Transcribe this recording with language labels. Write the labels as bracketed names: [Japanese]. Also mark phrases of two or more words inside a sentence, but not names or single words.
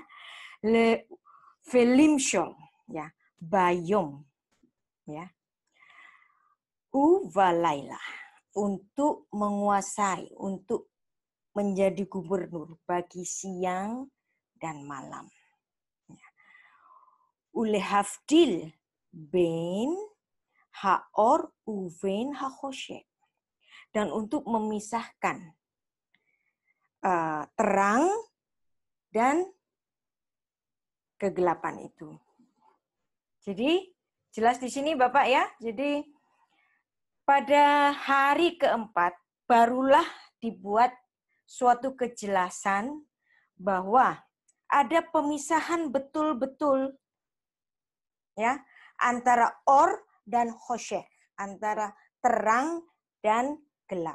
[Hebrew] ל ולמשל, ya, Bayom, ya. [Indonesian] Uvalaila, untuk menguasai, untuk menjadi gubernur bagi siang dan malam. [Hebrew] ולהבדיל בין האור ובין החשך, [Indonesian] dan untuk memisahkan terang dan kegelapan itu. Jadi jelas di sini Bapak ya. Jadi pada hari keempat barulah dibuat suatu kejelasan bahwa ada pemisahan betul-betul ya antara or dan khosyek, antara terang dan gelap.